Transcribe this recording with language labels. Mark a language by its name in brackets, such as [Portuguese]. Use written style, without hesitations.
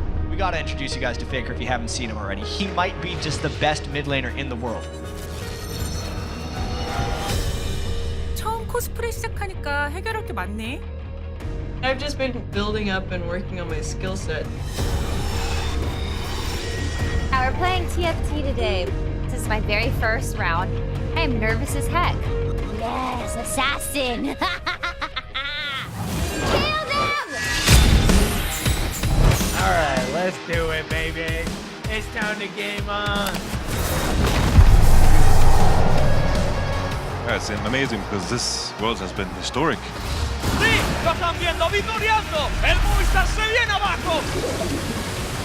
[English] We gotta introduce you guys to Faker if you haven't seen him already. He might be just the best mid laner in the world. [Korean] 처음 코스프레 시작하니까 해결할 게 많네. [English] I've just been building up and working on my skill set. We're playing TFT today. This is my very first round. I am nervous as heck. Yes, assassin! Kill them! Alright, let's do it, baby. It's time to game on. Yeah, it's amazing because this world has been historic. [Spanish] ¡Sí! ¡Lo están viendo! ¡Victoriando! ¡El Movistar se viene abajo!